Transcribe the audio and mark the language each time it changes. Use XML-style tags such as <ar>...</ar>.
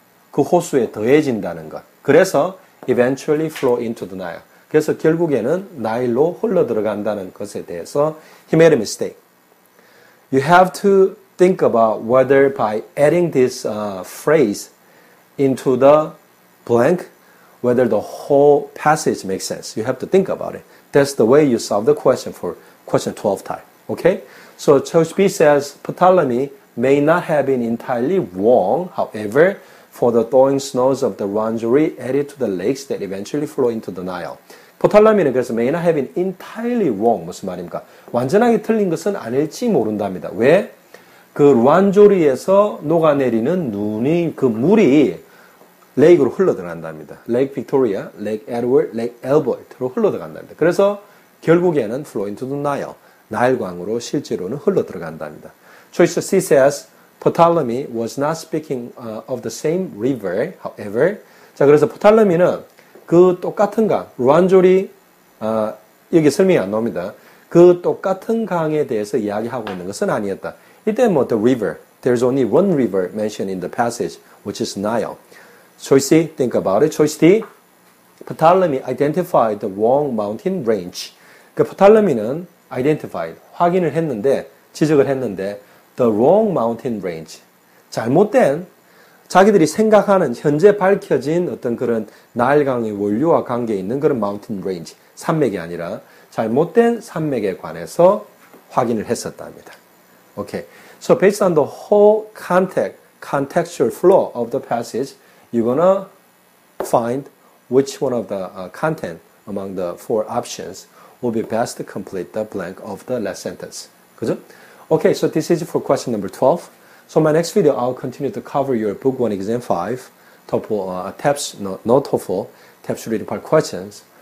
<ko>그 호수에 더해진다는 것. 그래서</ko> <en>eventually flow into the Nile.</en> <ko>그래서 결국에는 나일로 흘러 들어간다는 것에 대해서</ko> <en>he made a mistake. You have to think about whether by adding this phrase into the blank, whether the whole passage makes sense. You have to think about it. That's the way you solve the question for question 12 type. Okay? So choice B says Ptolemy may not have been entirely wrong. However, for the thawing snows of the Rwandari added to the lakes that eventually flow into the Nile. 포탈라미는</en> <ko>그래서</ko> <en>may not have been entirely wrong.</en> <ko>무슨 말입니까? 완전하게 틀린 것은 아닐지 모른답니다. 왜? 그 르완조리에서 녹아내리는 눈이, 그 물이 레이크로 흘러 들어간답니다. 레이크 빅토리아, 레이크 에드워드, 레이크 엘버트로 흘러 들어간답니다. 그래서 결국에는</ko> <en>flow into the Nile,</en> <ko>나일강으로 실제로는 흘러 들어간답니다.</ko> <en>Choice C says Ptolemy was not speaking of the same river, however.</en> <ko>자, 그래서 포탈레미는 그 똑같은 강, 르완조리, 여기 설명이 안 나옵니다. 그 똑같은 강에 대해서 이야기하고 있는 것은 아니었다. 이때 뭐</ko> <en>the river, there's only one river mentioned in the passage, which is Nile. Choice C, think about it. Choice D, Ptolemy identified the wrong mountain range.</en> <ko>그 포탈레미는 identified, 확인을 했는데, 지적을 했는데,</ko> <en>the wrong mountain range.</en> <ko>잘못된, 자기들이 생각하는 현재 밝혀진 어떤 그런 나일강의 원류와 관계에 있는 그런</ko> <en>mountain range,</en> <ko>산맥이 아니라 잘못된 산맥에 관해서 확인을 했었답니다.</ko> <en>Okay. So based on the whole contextual flow of the passage, you're gonna find which one of the content among the four options will be best to complete the blank of the last sentence.</en> <ko>그죠?</ko> <en>Okay, so this is for question number 12. So my next video, I'll continue to cover your book 1 exam 5, TOEFL, TEPS, no TOEFL, TEPS reading part questions.</en>